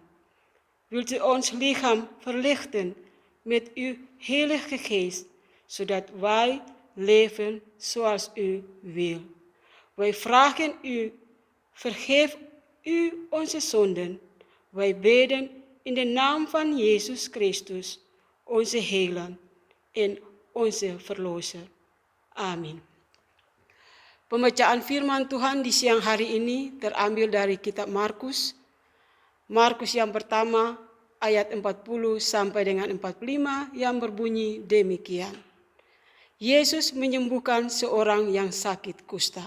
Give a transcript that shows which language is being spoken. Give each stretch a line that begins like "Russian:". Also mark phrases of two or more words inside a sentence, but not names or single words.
Dutch: Wilt u ons lichaam verlichten met uw Heilige Geest, zodat wij leven zoals u wil. Wij vragen u, vergeef u onze zonden. Wij bidden in de naam van Yesus Kristus, onze Heiland en onze Verlosser. Amin.
Indonesian: Pembacaan firman Tuhan di siang hari ini terambil dari kitab Markus. Markus yang pertama ayat 40 sampai dengan 45 yang berbunyi demikian. Yesus menyembuhkan seorang yang sakit kusta.